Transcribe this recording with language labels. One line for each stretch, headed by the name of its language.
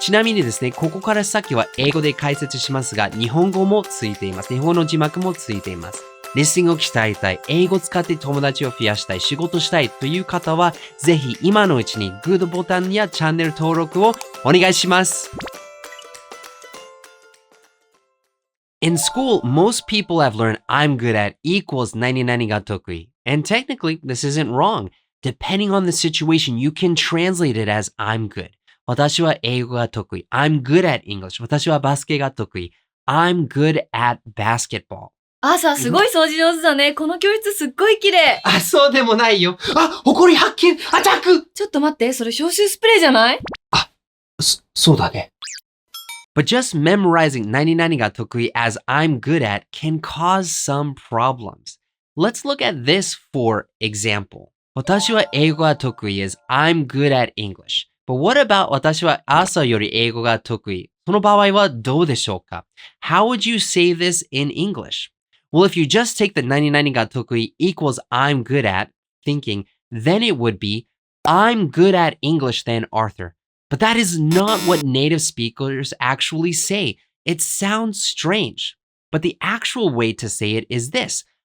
Japanese: ちなみにですね、ここから先は英語で解説しますが日本語もついています。日本語の字幕もついています。リスニングを鍛えたい、英語を使って友達を増やしたい、仕事したいという方はぜひ今のうちにグッドボタンやチャンネル登録をお願いします。
English: In school, most people have learned I'm good at equals
Japanese: 何々が得意.
English: And technically, this isn't wrong. Depending on the situation, you can translate it as I'm good.
Japanese: 私は英語が得意.
English: I'm good at English.
Japanese: 私はバスケが得意.
English: I'm good at basketball.
Japanese: すごい掃除上手だね。この教室すっごい綺麗。そうでもないよ。埃発見アタック。ちょっと待って、それ消臭スプレーじゃない？そうだね。
English: But just memorizing
Japanese: 何々が得意
English: as I'm good at can cause some problems. Let's look at this for example.
Japanese: 私は英語が得意
English: is I'm good at English. But what about
Japanese: 私は朝より英語が得意？その場合はどうでしょうか？
English: How would you say this in English? Well, if you just take the
Japanese: 何々が得意
English: equals I'm good at thinking, then it would be I'm good at English than Arthur.But that is not what native speakers actually say. It sounds strange. But the actual way to say it is this.